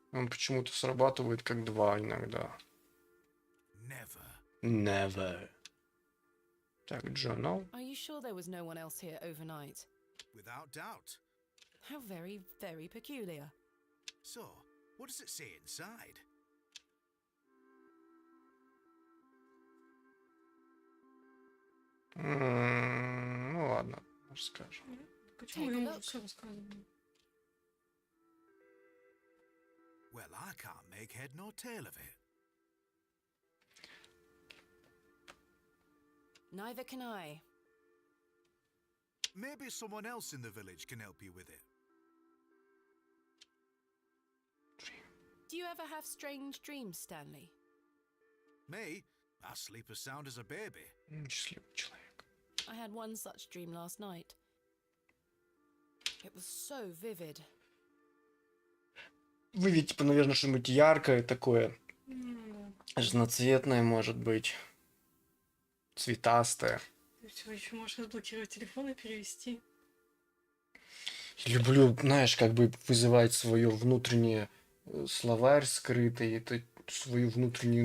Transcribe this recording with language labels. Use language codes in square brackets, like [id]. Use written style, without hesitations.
[ru] Он почему-то срабатывает как два иногда. [en] never. Never. [ru] Так, journal. [en] Are you sure there was no one else here overnight? Without doubt. How very, very peculiar. So, what does it say inside? [ru] Ну ладно, расскажем. Почему [en] Take a [ru] я ему [en] look. [ru] все рассказываю? [en] Well, I can't make head nor tail of it. Neither can I. Maybe someone else in the village can help you with it. Do you ever have strange dreams, Stanley? Me? I sleep as sound as a baby. [ru] Счастливый человек. [en] I had one such dream last night. It was so vivid. [ru] Вы ведь, типа, наверное, что-нибудь яркое такое, Ну, разноцветное, может быть, цветастое. ты всё еще можешь разблокировать телефон и перевести. Люблю, знаешь, как бы вызывать свое внутреннее словарь скрытый, это свою внутреннюю